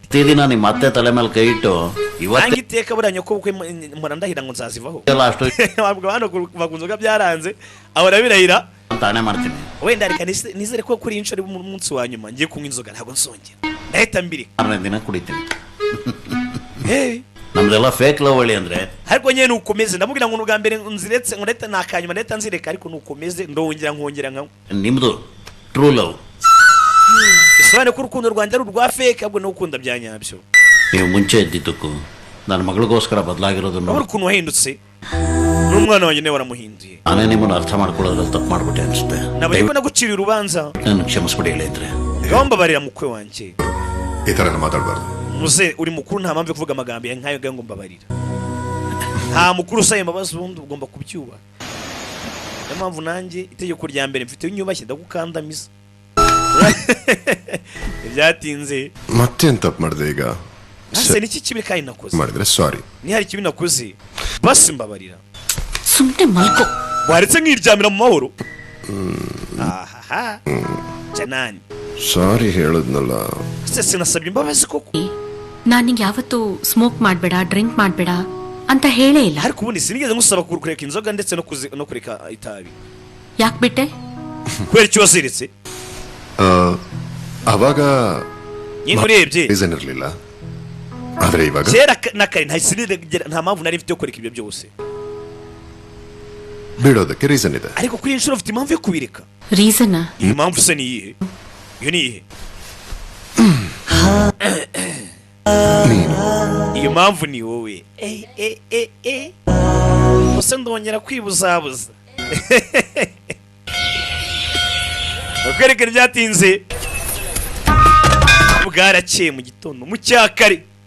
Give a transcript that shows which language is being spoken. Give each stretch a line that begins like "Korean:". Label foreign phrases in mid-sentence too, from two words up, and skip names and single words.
Kannada: ಪ್ರತಿದಿನ ನಿಮ್ಮ ಅತ್ತೆ ತಲೆ ಮೇಲೆ ಕೈ ಇಟ್ಟು
Kinyarwanda: nange iteka buriya nyoko bukwe mpora ndahira ngo nzazivaho wabwo hano kuva ku nzoga byaranze ahora birahira
Kannada: ತಾನೇ ಮಾಡ್ತೀನಿ
Kinyarwanda: wenda reka nizere ko kuri inshuro umunsi wa nyuma ngiye kunywa inzoga ntabwo nsongera ndahita mbirika
Kannada: 6 ದಿನ ಕುಡಿತೀನಿ ನಮ್ದೆಲ್ಲ
English: fake love
Kannada: ಒಳ್ಳೆ ಅಂದ್ರೆ
Kinyarwanda: ariko nyene nukomeze ndamubwira ngo nuga mbere nziretse ngo ndahita nakanyuma ndahita nzireka ariko nukomeze ndongera nkongera nkawe
Kannada: ನಿಮ್ದು
English: true love
Kinyarwanda: bisobanuye ko urukundo rwanjye ari urwa fake ahubwo n'ukunda bya nyabyo
Kannada: ನೀವು ಮುಂಚೆ ಇದ್ದಿದ್ದಕ್ಕೂ ನನ್ನ ಮಗಳಿಗೋಸ್ಕರ ಬದಲಾಗಿರೋದನ್ನು
Kinyarwanda: urabona ukuntu wahindutse n'umwana wanjye nawe waramuhinduye
Kannada: ನಾನೇ ನಿಮ್ಮನ್ನು ಅರ್ಥ ಮಾಡ್ಕೊಳ್ಳೋದ್ರಲ್ಲಿ ತಪ್ಪು ಮಾಡ್ಬಿಟ್ಟೆ ಅನ್ಸುತ್ತೆ
Kinyarwanda: nabwo naguciriye urubanza
Kannada: ನಾನು ಕ್ಷಮಿಸ್ಬಿಡಿ ಹೇಳಿದ್ರೆ
Kinyarwanda: gombabarira mukwe wanjye
Kannada: ಈ ತರ ಮಾತಾಡಬಾರ್ದು
Kinyarwanda: muze uri mukuru nta mpamvu yo kuvuga amagambo nk'ayo ngo mbabarira nta mukuru usaba imbabazi ubundi ugomba kubyubaha niyo mpamvu nanjye itegeko rya mbere mfite unyubashye ndagukandamiza ibyatinze
Kannada: ಮತ್ತೇನ್ ತಪ್ಪು ಮಾಡಿದೆ ಈಗ
Kinyarwanda: nase niki kibi kandi nakoze
Kannada: ಮಾಡಿದ್ರೆ ಸಾರಿ
Kinyarwanda: ni hari kibi nakoze basi mbabarira
Kannada: ಸುಮ್ನೆ ಮಲ್ಕೋ.
Kinyarwanda: waretse nkiryamira mu mahoro. Aha Janani
Kannada: ಸಾರಿ ಹೇಳದ್ನಲ್ಲ.
Kinyarwanda: sinasabye imbabazi koko.
Kannada: ನಾನು ನಿಂಗೆ ಯಾವತ್ತೂ ಸ್ಮೋಕ್ ಮಾಡಬೇಡ, ಡ್ರಿಂಕ್ ಮಾಡಬೇಡ ಅಂತ ಹೇಳೇ ಇಲ್ಲ.
Kinyarwanda: ariko ubundi sinigeze ngusaba kureka inzoga ndetse no kureka itabi.
Kannada: ಯಾಕೆ ಬಿಟ್ಟೆ?
Kinyarwanda: kubera icyo wasiritse.
Kannada: ಅವಾಗ ಏನು urebye ರೀಸನ್ ಇರಲಿಲ್ಲ, ಆದ್ರೆ ಇವಾಗ
Kinyarwanda: kera na kare nta mpamvu nari mfite yo kureka ibyo byose.
Kannada: ಬಿಡೋದಕ್ಕೆ ರೀಸನ್ ಇದೆ.
Kinyarwanda: ariko kuri inshuro ufite impamvu yo kubireka.
Kannada: ರೀಸನ್?
Kinyarwanda: iyi mpamvu se ni iyihe? iyo ni iyihe? iyo mpamvu ni wowe. gusa ndongera kwibuzabuza. bakwerekana ibyatinze bwarakeye mu gitondo mu cyakare.